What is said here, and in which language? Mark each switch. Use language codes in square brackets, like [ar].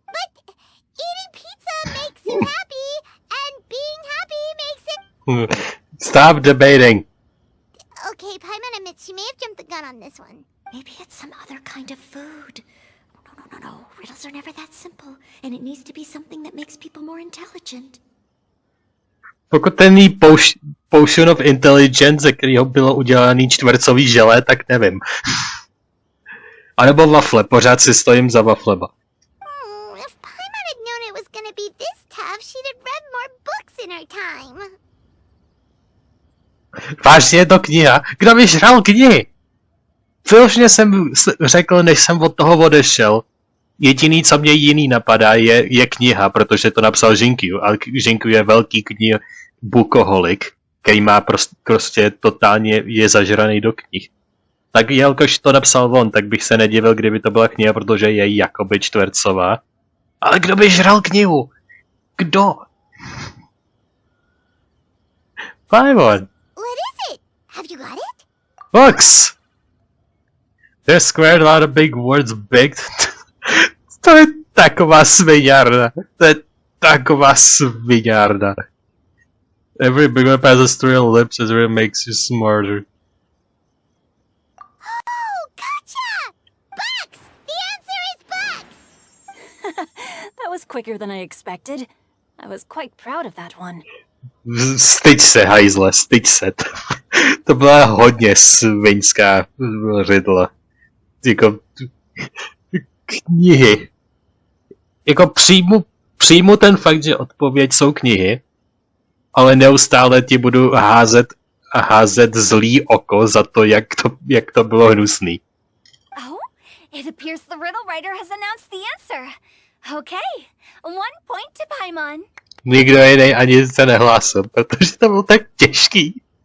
[en] But eating pizza makes you happy, and being happy makes it... Stop debating. Okay, Paimon admits she may have jumped the gun on this one. Maybe it's some other kind of food. No. Riddles are never that simple, and it needs to be something that makes people more intelligent. [cs] Pokud Potion of Intelligence, ze kterého bylo udělaný čtvercový želé, tak nevím. A nebo wafle, pořád si stojím za wafleba. [en] If Paimon had known it was gonna be this tough, she'd have read more books in her time. [cs] Vážně je to kniha? Kdo by žral knihy? Vyloženě jsem řekl, než jsem od toho odešel. Jediný, co mě jiný napadá, je kniha, protože to napsal Žinkyu. A Žinkyu je velký bukoholik, který má prostě totálně je zažraný do knih. Tak jelikož to napsal on, tak bych se nedivil, kdyby to byla kniha, protože je jakoby čtvercová. Ale kdo by žral knihu? Kdo? [en] Paimon. What is it? Have you got it? Books! They're squared, a lot of big words, big. [cs] To je taková sviňárna. To je taková sviňárna. [en] Every big one passes through your lips as it makes you smarter. Oh, gotcha! Books! The answer is books! That was quicker than I expected. I was quite proud of that one. [cs] Styď se, hajzle, styď se. To byla hodně sviňská řidla. Jako knihy. Jako přijmu ten fakt, že odpověď jsou knihy, ale neustále ti budu házet zlý oko za to, jak to bylo hnusný. [en] Oh, it appears the riddle writer has announced the answer. Okay, 1 point to Paimon. [cs] Nikdo jiný ani se nehlásil, protože to bylo tak těžký.